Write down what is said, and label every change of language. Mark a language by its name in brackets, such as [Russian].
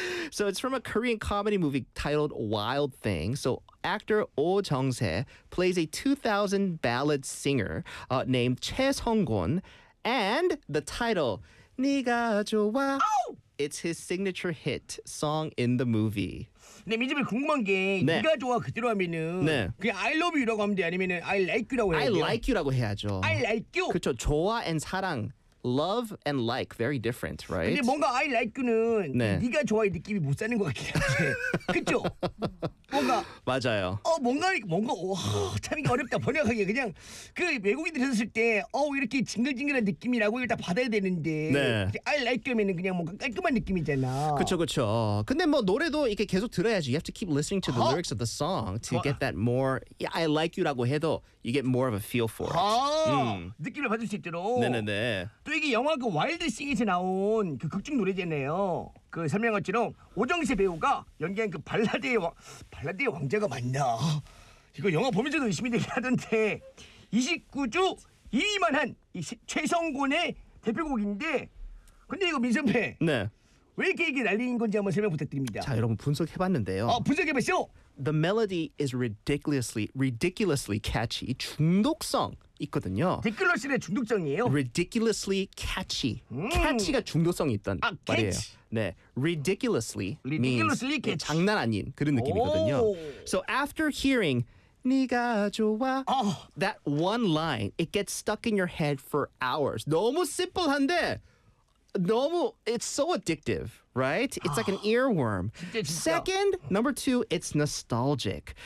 [English] So it's from a Korean comedy movie titled Wild Thing. So actor Oh Jung-se plays a 2000 ballad singer named Choi Seong-gun. And the title, 네가 좋아. Oh! It's his signature hit song in the movie. [Korean] 네, 민지 궁금한 게 네. 네가 좋아 그대로 하면은 네. 그 I love you라고 하면 돼 아니면은 I like you라고 해야 돼요? I like you라고 해야죠. [English] I like you. [Korean] 그렇죠. [English] 좋아 and 사랑. Love and like, very different, right? [Korean] 근데 뭔가 I like는 네. 네가 좋아의 느낌이 못 사는 것 같긴 한데, 그렇죠? 뭔가 맞아요. 뭔가 참 이게 어렵다 번역하기 그냥 그 외국인들 했을 때 이렇게 징글징글한 느낌이라고 일단 받아야 되는데 네. I like면은 그냥 뭔가 깔끔한 느낌이잖아. 그렇죠. 근데 뭐 노래도 이렇게 계속 들어야지. [English] You have to keep listening to the lyrics of the song to get that more. Yeah, I like you라고 해도 you get more of a feel for it. [Korean] 느낌을 받을 수 있도록. 네네네. 또 이게 영화 그 와일드 싱에서 나온 그 극중 노래잖아요. 그 설명한 것처럼 오정세 배우가 연기한 그 발라드의 왕자가 맞나? 이거 영화 보면서도 의심이 되긴 하던데 29주 2위만 한 최성곤의 대표곡인데 근데 이거 민선배 네. 왜 이렇게 이게 난리인 건지 한번 설명 부탁드립니다. 자 여러분 분석해봤는데요. 분석해봤어? [English] The melody is ridiculously catchy. [Korean] 중독성 있거든요. 디클러스의 중독성이에요. [English] Ridiculously catchy. [Korean] Catchy가 중독성이 있던 말이에요. [English] Catch. 네, ridiculously means [Korean] 장난 아닌 그런 느낌이거든요. [English] So after hearing 네가 좋아 that one line, it gets stuck in your head for hours. [Korean] 너무 심플한데 너무 [English] it's so addictive, right? It's like an earworm. [Korean] 진짜. [English] Second, number two, it's nostalgic.